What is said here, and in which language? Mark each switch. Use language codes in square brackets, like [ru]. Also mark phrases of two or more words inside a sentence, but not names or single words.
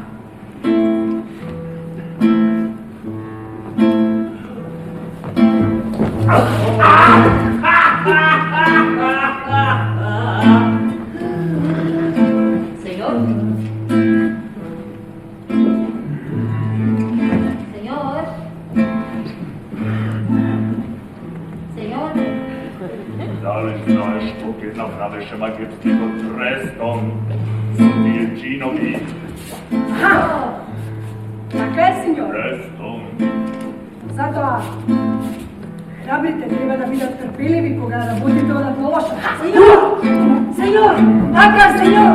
[es] Señor. Señor. Señor. [mk] Дали знаш што ќе направеше магијскиот Престон со тие джинови? Така е, сеньор. Престон. Затоа, храбрите треба да бидат трпеливи кога работите одат лошо. [es] Señor. Señor. [mk] Така, сеньор.